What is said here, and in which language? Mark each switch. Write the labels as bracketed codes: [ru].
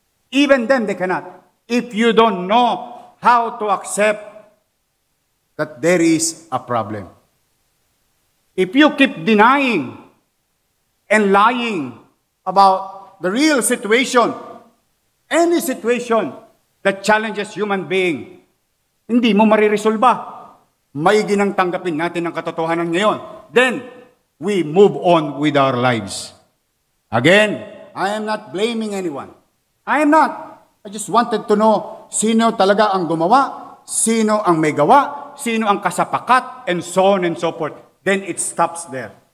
[en] Even then, they cannot. If you don't know how to accept that there is a problem. If you keep denying and lying about the real situation, any situation, that challenges human being, [tl] hindi mo mariresolba. Maigi nang tanggapin natin ang katotohanan ngayon. [en] Then, we move on with our lives. Again, I am not blaming anyone. I am not. I just wanted to know [tl] sino talaga ang gumawa, sino ang may gawa, sino ang kasapakat, [en] and so on and so forth. Then it stops there.